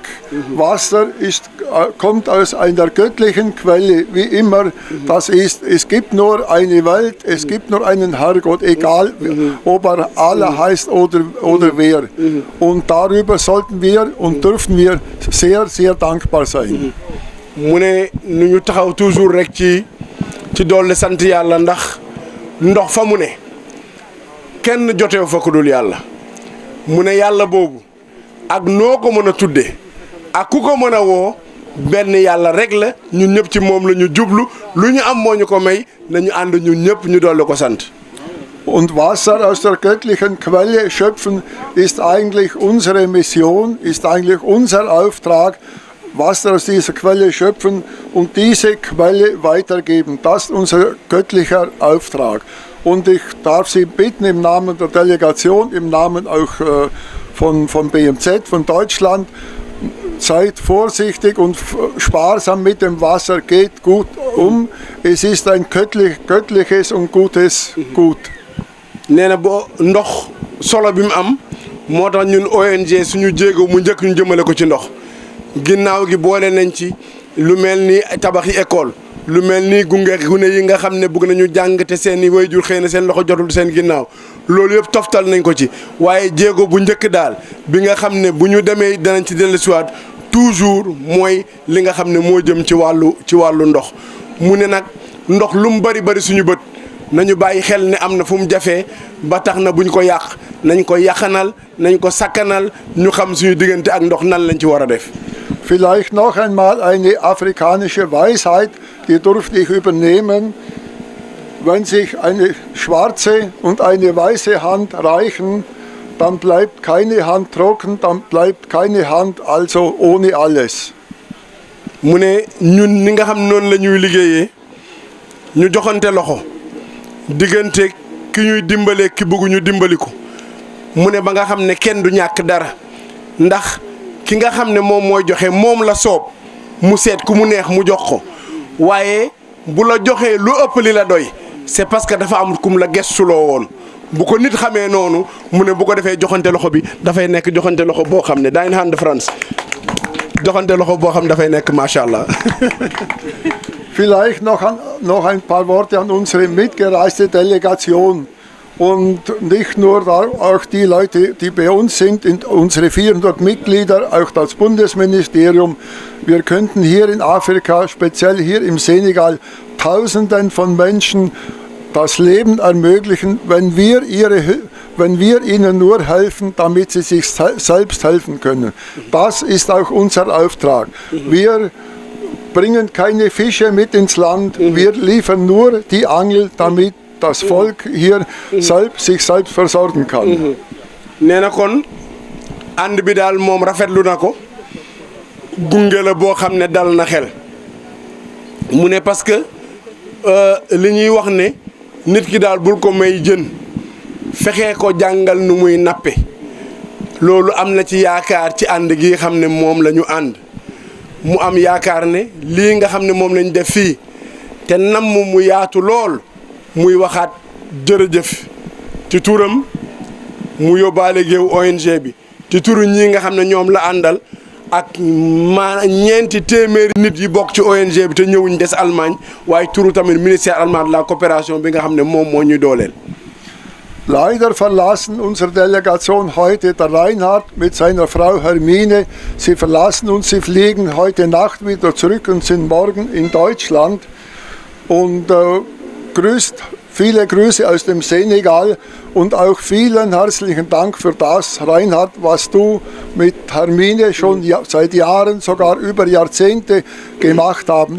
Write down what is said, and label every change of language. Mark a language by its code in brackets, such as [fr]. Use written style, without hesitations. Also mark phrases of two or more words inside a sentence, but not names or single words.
[de] Wasser kommt aus einer göttlichen Quelle, wie immer das ist. Es gibt nur eine Welt, es gibt nur einen Herrgott, egal ob er Allah heißt oder wer. Und darüber sollten wir und dürfen wir sehr, sehr dankbar sein. [wo] mu ne nu ñu taxaw toujours rek ci dolli sant yàlla ndax ndox fa mu ne kenn jotew fa ku dul yàlla mu ne yàlla boobu ak noo ko mën a tudde ak ku ko mën a woo benn yàlla rek la ñun ñëpp ci moom la ñu jublu lu ñu am moo ñu ko may nañu ànd ñun ñëpp ñu dolli ko sant. [de] Und Wasser aus der göttlichen Quelle schöpfen ist eigentlich unsere Mission, ist eigentlich unser Auftrag. Wasser aus dieser Quelle schöpfen und diese Quelle weitergeben. Das ist unser göttlicher Auftrag. Und ich darf Sie bitten im Namen der Delegation, im Namen auch von BMZ, von Deutschland, seid vorsichtig und sparsam mit dem Wasser, geht gut um. Es ist ein göttliches und gutes Gut. [wo] nee na boo ndox solo bi mu am moo tax ñun ONG suñu jéego mu njëkk ñu jëmale ko ci ndox ginnaaw gi boole nañ ci lu mel ni tabaxi école lu mel ni gunge gune yi nga xam ne bëgg nañu jàng te seen i waajur xëy na seen loxo jotul seen ginnaaw loolu yëpp toftal nañ ko ci waaye jéego bu njëkk daal bi nga xam ne bu ñu demee danañ ci dellusiwaat toujours mooy li nga xam ne moo jëm ci wàllu ndox mu ne nag ndox lu mu bari bari suñu bët nañu bàyyi xel ne am na fu mu jafee ba tax na buñ ko yàq nañ ko yàqanal nañ ko sakkanal ñu xam suñu diggante ak ndox nan lañ ci war a def. [de] Vielleicht noch einmal eine afrikanische Weisheit, die durfte ich übernehmen. Wenn sich eine schwarze und eine weiße Hand reichen, dann bleibt keine Hand trocken, dann bleibt keine Hand also ohne alles. [wo] mu ne ñun ni nga xam noonu la ñuy liggéeyee ñu joxante loxo diggante ki ñuy dimbalee ki bëgguñu dimbali ko mu ne ba nga xam ne kenn du ñàkk dara ndax ki nga xam ne moom mooy joxe moom la soob mu seet ku mu neex mu jox ko waaye bu la joxee lu ëpp li la doy [fr] c'est parce que [wo] dafa am kum la gestuloo woon bu ko nit xamee noonu mu ne bu ko defee joxante loxo bi dafay nekk joxante loxo boo xam ne [de] Deine Hand [wo] France. joxante loxo boo xam dafay nekk [ar] ما شاء الله. [de] Vielleicht noch ein paar Worte an unsere mitgereiste Delegation und nicht nur auch die Leute, die bei uns sind, unsere 400 Mitglieder, auch das Bundesministerium. Wir könnten hier in Afrika, speziell hier im Senegal, Tausenden von Menschen das Leben ermöglichen, wenn wir ihnen nur helfen, damit sie sich selbst helfen können. Das ist auch unser Auftrag. Wir bringen keine Fische mit ins Land, wir liefern nur die Angel, damit das Volk hier sich selbst versorgen kann. [wo] nee na kon ànd bi daal moom rafetlu na ko gunge la boo xam ne dal na xel mu ne [fr] parce que [wo] li ñuy wax ne nit ki daal bul ko may jën fexee ko jàngal nu muy nappe loolu am na ci yaakaar ci ànd gi xam ne moom la ñu ànd mu am yaakaar ne lii nga xam ne moom lañ def fii te namm mu yaatu lool muy waxaat jërëjëf ci turam mu yóbbaale géew ONG bi ci turu ñii nga xam ne ñoom la àndal ak ñeenti téeméeri nit yi bokk ci ONG bi te ñëwuñ [fr] des Allemagne [wo] waaye turu tamit [fr] ministère allemand de la coopération [wo] bi nga xam ne moom moo ñuy dooleel. [de] Leider verlassen unsere Delegation heute der Reinhard mit seiner Frau Hermine. Sie verlassen uns, sie fliegen heute Nacht wieder zurück und sind morgen in Deutschland. Und viele Grüße aus dem Senegal und auch vielen herzlichen Dank für das, Reinhard, was du mit Hermine schon seit Jahren, sogar über Jahrzehnte gemacht haben.